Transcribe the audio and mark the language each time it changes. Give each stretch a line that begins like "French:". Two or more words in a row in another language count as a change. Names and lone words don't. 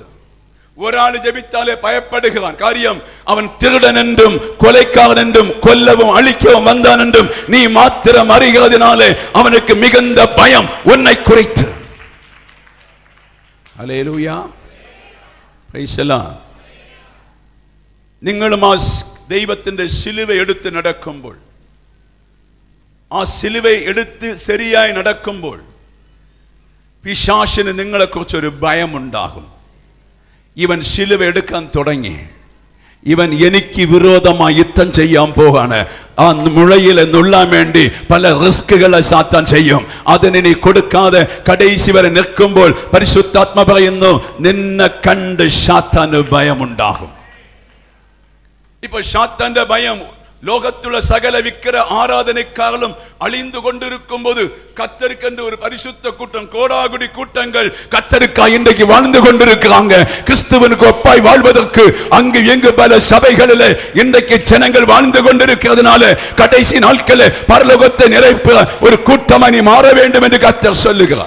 Tamil: ஒரு ஆள் ஜெபித்தாலே பயப்படுகிறான். காரியம், அவன் திருடன் என்றும் கொலைக்காரன் என்றும் கொல்லவும் அழிக்கவும் வந்தான் என்றும் நீ மாத்திரம் அறிகிறதுனாலே அவனுக்கு மிகுந்த பயம் உன்னை குறைத்து. அல்லேலூயா,
English: praise the Lord.
Malayalam: നിങ്ങളും ആ ദൈവത്തിന്റെ ശിലുവ എടുത്ത് നടക്കുമ്പോൾ, ആ ശിലുവ എടുത്ത് ശരിയായി നടക്കുമ്പോൾ പിശാചിന് നിങ്ങളെക്കുറിച്ചൊരു ഭയമുണ്ടാകും. ഇവൻ ശിലുവ എടുക്കാൻ തുടങ്ങി, ഇവൻ എനിക്ക് വിരോധമായി യുദ്ധം ചെയ്യാൻ പോവാണ്. ആ മുഴയിലെ നുള്ളാൻ വേണ്ടി പല റിസ്കുകളെ സാത്താൻ ചെയ്യും. അതിനി കൊടുക്കാതെ കടൈസി വരെ നിൽക്കുമ്പോൾ പരിശുദ്ധാത്മ പറയുന്നു, നിന്നെ കണ്ട് സാത്താന് ഭയമുണ്ടാകും.
Tamil: இப்ப சாத்தாന്റെ பயம் லோகத்துள்ள சகல விக்கிர ஆராதனைக்காரலும் அழிந்து கொண்டிருக்கும் போது கர்த்தருக்கென்று ஒரு பரிசுத்த கூட்டம், கோடாகுடி கூட்டங்கள் கர்த்தருக்காய் இன்றைக்கு வாழ்ந்து கொண்டிருக்கிறாங்க. கிறிஸ்துவனுக்கு ஒப்பாய் வாழ்வதற்கு அங்கு எங்கு பல சபைகளிலே இன்றைக்கு ஜனங்கள் வாழ்ந்து கொண்டிருக்கிறதுனால கடைசி நாட்களில் பரலோகத்தை நிறைப்ப ஒரு கூட்டமாய் நீ மாற வேண்டும் என்று கர்த்தர் சொல்லுகிறார்.